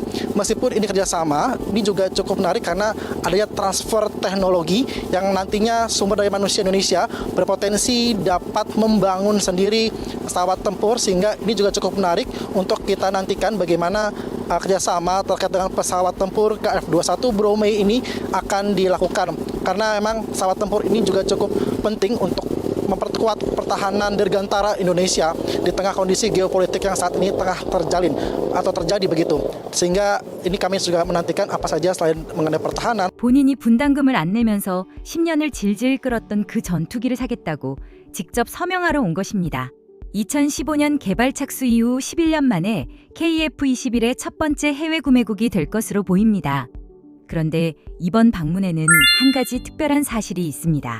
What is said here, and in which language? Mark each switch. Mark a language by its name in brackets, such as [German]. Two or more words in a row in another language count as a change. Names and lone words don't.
[Indonesian] Meskipun ini kerjasama, ini juga cukup menarik karena adanya transfer teknologi yang nantinya sumber daya manusia Indonesia berpotensi dapat membangun sendiri pesawat tempur, sehingga ini juga cukup menarik untuk kita nantikan bagaimana kerjasama terkait dengan pesawat tempur KF-21 Bromei ini akan dilakukan, karena memang pesawat tempur ini juga cukup penting untuk memperkuat pertahanan dirgantara Indonesia di tengah kondisi geopolitik yang saat ini tengah terjalin atau terjadi begitu. Sehingga ini kami juga menantikan apa saja selain mengenai pertahanan. [Korean] 본인이 분담금을 안 내면서 10년을 질질 끌었던 그 전투기를 사겠다고 직접 서명하러 온 것입니다. 2015년 개발 착수 이후 11년 만에 KF-21의 첫 번째 해외 구매국이 될 것으로 보입니다. 그런데 이번 방문에는 한 가지 특별한 사실이 있습니다.